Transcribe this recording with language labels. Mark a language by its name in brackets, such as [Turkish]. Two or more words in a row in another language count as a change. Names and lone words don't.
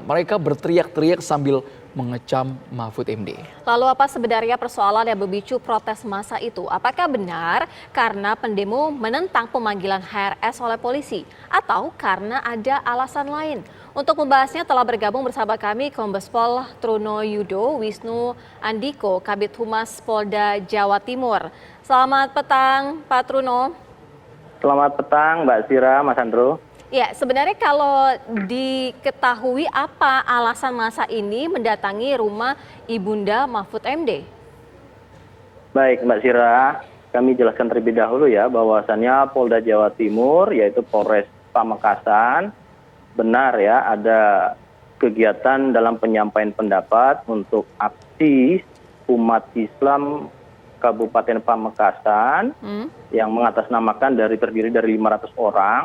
[Indonesian] Mereka berteriak-teriak sambil mengecam Mahfud MD. Lalu apa sebenarnya persoalan yang memicu protes massa itu? Apakah benar karena pendemo menentang pemanggilan HRS oleh polisi atau karena ada alasan lain? Untuk membahasnya telah bergabung bersama kami Kombes Pol Truno Yudo Wisnu Andiko, Kabid Humas Polda Jawa Timur. Selamat petang Pak Truno. Selamat petang Mbak Sira, Mas Andro. Ya, sebenarnya kalau diketahui apa alasan massa ini mendatangi rumah Ibunda Mahfud MD? Baik Mbak Sira, kami jelaskan terlebih dahulu ya bahwasannya Polda Jawa Timur yaitu Polres Pamekasan benar ya ada kegiatan dalam penyampaian pendapat untuk aksi umat Islam Kabupaten Pamekasan yang mengatasnamakan terdiri dari 500 orang.